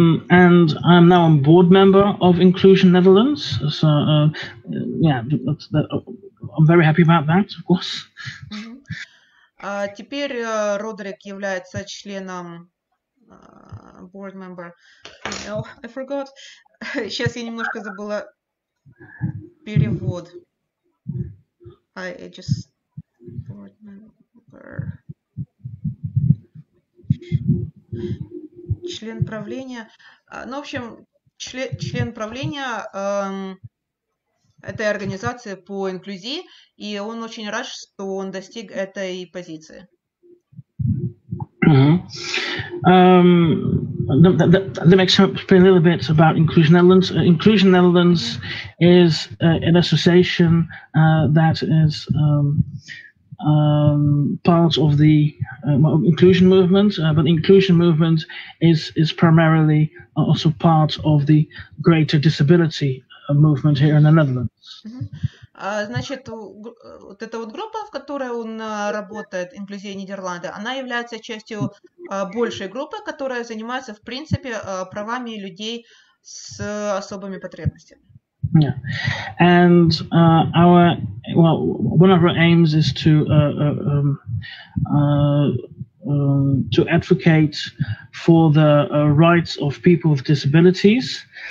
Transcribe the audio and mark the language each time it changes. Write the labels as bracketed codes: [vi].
[en] And I'm now a board member of Inclusion Netherlands. So I'm very happy about that, of course. [ru] Теперь Родерик является членом [en] board member. Oh, I forgot. [ru] Сейчас я немножко забыла перевод. [en] I just board member. [ru] Член правления. В общем, член правления этой организации по инклюзии, и он очень рад, что он достиг этой позиции. [en] Let me explain a little bit about Inclusion Netherlands. Inclusion Netherlands is an association that is part of the inclusion movement, but inclusion movement is primarily also part of the greater disability movement here in the Netherlands. [ru] Значит, вот эта вот группа, в которой он работает, Инклюзия Нидерланды, она является частью большей группы, которая занимается, в принципе, правами людей с особыми потребностями. [en] Yeah, and one of our aims is to advocate for the rights of people with disabilities.